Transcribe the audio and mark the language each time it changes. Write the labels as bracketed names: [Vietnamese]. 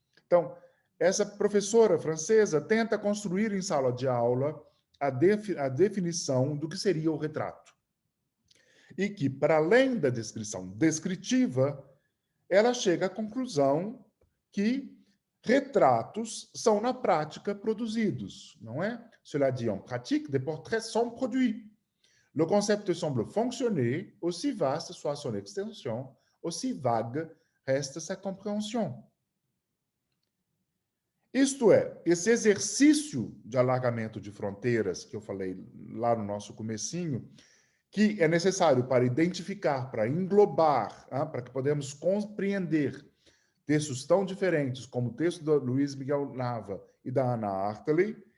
[Portuguese] Então, essa professora francesa tenta construir em sala de aula a definição do que seria o retrato. E que, para além da descrição descritiva, ela chega à conclusão que retratos são, na prática, produzidos, não é? [French] Cela dit, en pratique, des portraits sont produits. Le concept semble fonctionner, aussi vaste soit son extension, aussi vague reste sa compréhension. [Portuguese] Isto é, esse exercício de alargamento de fronteiras que eu falei lá no nosso comecinho, que é necessário para identificar, para englobar, para que podemos compreender textos tão diferentes como o texto do Luiz Miguel Nava e da Anna Hartley.